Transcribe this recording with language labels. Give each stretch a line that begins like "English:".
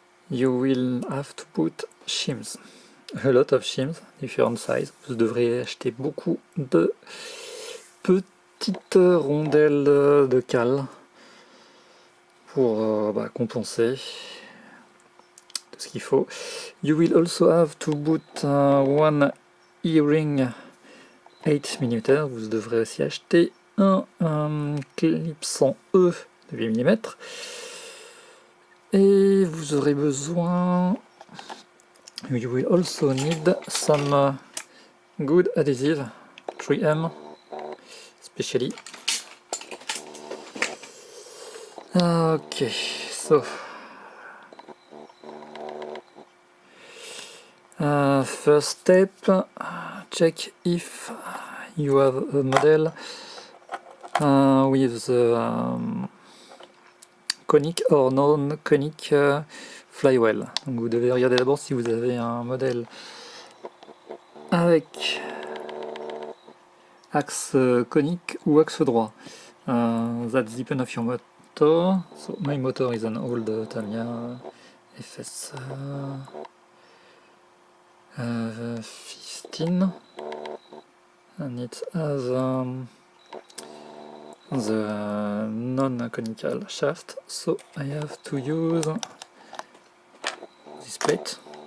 English: You will have to put shims. A lot of shims, different size.
French: Vous devrez acheter beaucoup de petites rondelles de cale pour compenser tout ce qu'il faut.
English: You will also have to put one earring 8 mm.
French: Vous devrez aussi acheter un clipson E de 8 mm. Et vous aurez besoin.
English: You will also need some good adhesive, 3M, especially. Okay, so first step, check if you have a model with the conic or non-conic flywheel.
French: Donc vous devez regarder d'abord si vous avez un modèle avec axe conique ou axe droit.
English: That's depend of your motor. So my motor is an old Tamiya FS 15 and it has the non-conical shaft, so I have to use this plate.